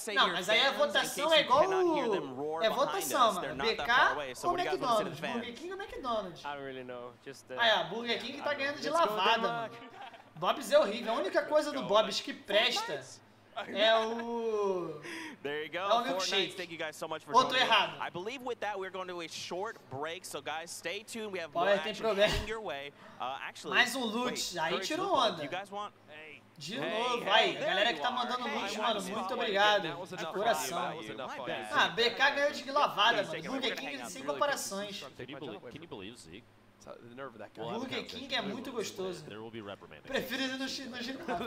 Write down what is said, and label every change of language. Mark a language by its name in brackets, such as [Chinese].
[Portuguese] Não, mas aí a votação é igual é votação, mano. BK ou McDonald's? Burger King ou McDonald's? [English] I don't really know. Just, [Portuguese] aí, ó, Burger King tá ganhando de lavada, mano. Bob's é horrível. A única coisa do Bob's que presta é o... [English] There you go. [Portuguese] É o milkshake. [English] Thank you guys so much for joining. [Portuguese] Errado. [English] I believe with that we're going to a short break, so guys stay tuned. We have more action heading your way. Actually, [Portuguese] mais loot. Aí tirou onda. [English] You guys want? [Portuguese] De novo, aí, a galera que tá mandando loot, mano, muito obrigado, de coração. Ah, BK ganhou de lavada, mano, Burger King sem comparações. [English] Can you believe, Zeke? [Portuguese] Burger King é muito gostoso. Prefiro ir no ginásio.